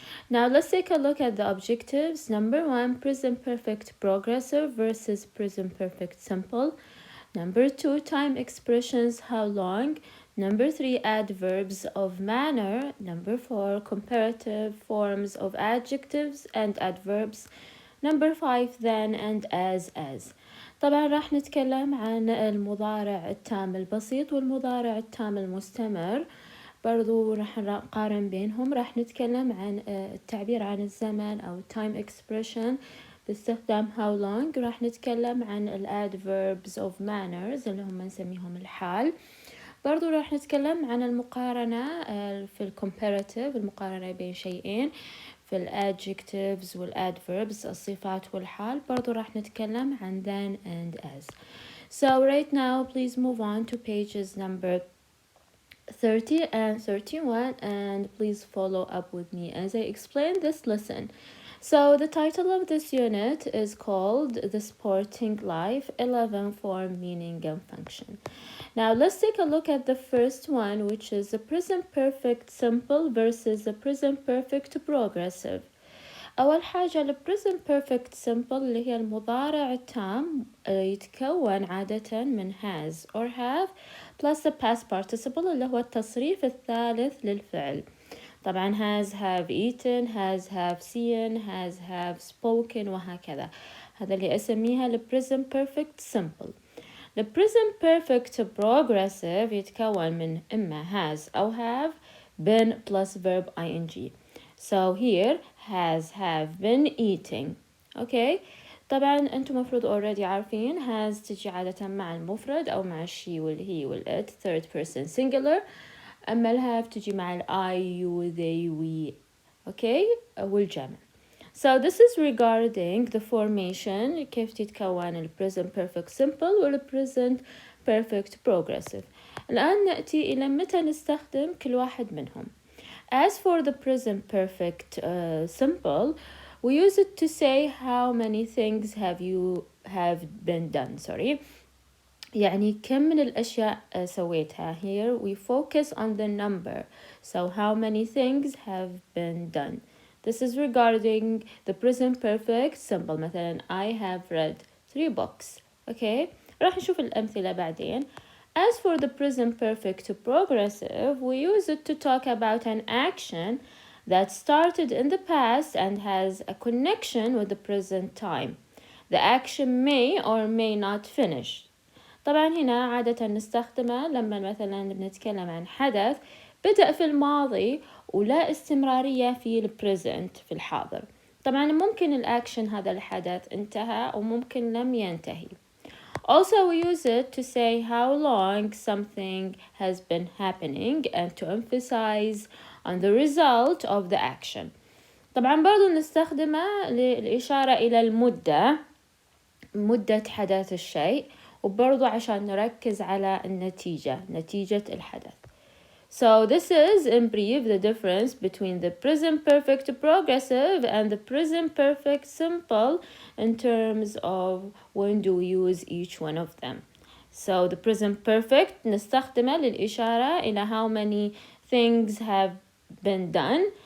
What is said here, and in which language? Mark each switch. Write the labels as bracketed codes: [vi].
[en] Now let's take a look at the objectives. Number 1, present perfect progressive versus present perfect simple. Number 2, time expressions, how long. Number 3, adverbs of manner. Number 4, comparative forms of adjectives and adverbs. Number 5, then and as. [ar] طبعا راح نتكلم عن المضارع التام البسيط والمضارع التام المستمر. برضو راح نقارن بينهم. راح نتكلم عن التعبير عن الزمن أو [en] time expression [ar] باستخدام [en] how long. [ar] راح نتكلم عن [en] adverbs of manners [ar] اللي هم نسميهم الحال. برضو راح نتكلم عن المقارنة في comparative، المقارنة بين شيئين في [en] adjectives adverbs [ar] الصفات والحال. برضو راح نتكلم عن [en] then and as. So right now please move on to pages number 30 and 31 and please follow up with me as I explain this lesson. So the title of this unit is called The Sporting Life 11 Form, Meaning and Function. Now let's take a look at the first one, which is the present perfect simple versus the present perfect progressive. [ar] أول حاجة ال [en] present perfect simple [ar] اللي هي المضارع التام يتكون عادة من [en] has or have plus the past participle [ar] اللي هو التصريف الثالث للفعل. طبعا [en] has have eaten, has have seen, has have spoken [ar] وهكذا. هذا اللي أسميها ال [en] present perfect simple. The present perfect progressive [ar] يتكون من إما [en] has أو have been plus verb ing. So here has have been eating. Okay. [ar] طبعا انتم مفروض already عارفين has تجي عادة مع المفرد أو مع الشي والهي والإت [en] third person singular. [ar] أما الهاف تجي مع ال [en] I, you, they, we. [ar] Okay. والجمع. [en] So this is regarding the formation [ar] كيف تتكون ال [en] present perfect simple وال present perfect progressive. [ar] الآن نأتي إلى متى نستخدم كل واحد منهم. [en] As for the present perfect simple, we use it to say how many things have been done. [ar] يعني كم من الأشياء سويتها. [en] Here we focus on the number. So how many things have been done. This is regarding the present perfect simple. [ar] مثلا [en] I have read 3 books. [ar] Okay. راح نشوف الأمثلة بعدين. [en] As for the present perfect progressive, we use it to talk about an action that started in the past and has a connection with the present time. The action may or may not finish. [ar] طبعا هنا عادة نستخدمه لما مثلا بنتكلم عن حدث بدأ في الماضي ولا استمرارية في البريزنت في الحاضر. طبعا ممكن الأكشن هذا الحدث انتهى وممكن لم ينتهي. [en] Also, we use it to say how long something has been happening and to emphasize on the result of the action. [ar] طبعا برضو نستخدمه للإشارة إلى المدة، مدة حدث الشيء، وبرضو عشان نركز على النتيجة، نتيجة الحدث. [en] So this is in brief the difference between the present perfect progressive and the present perfect simple in terms of when do we use each one of them. So the present perfect [ar] نستخدمه للإشارة إلى [en] how many things have been done.